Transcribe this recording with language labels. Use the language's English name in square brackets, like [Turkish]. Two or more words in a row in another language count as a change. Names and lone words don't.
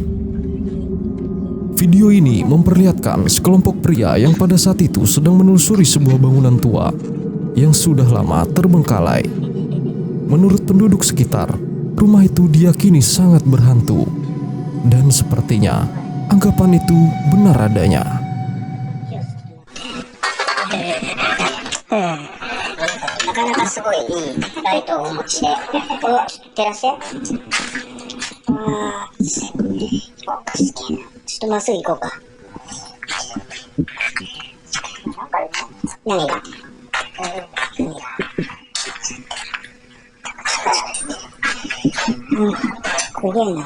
[Indonesian] Video ini memperlihatkan sekelompok pria yang pada saat itu sedang menelusuri sebuah bangunan tua yang sudah lama terbengkalai. Menurut penduduk sekitar, rumah itu diyakini sangat berhantu. Dan sepertinya anggapan itu benar adanya. [Japanese] なかなかすごいいいライトをお持ちで、照らして。ちょっとまっすぐ行こうか。何がすげえな。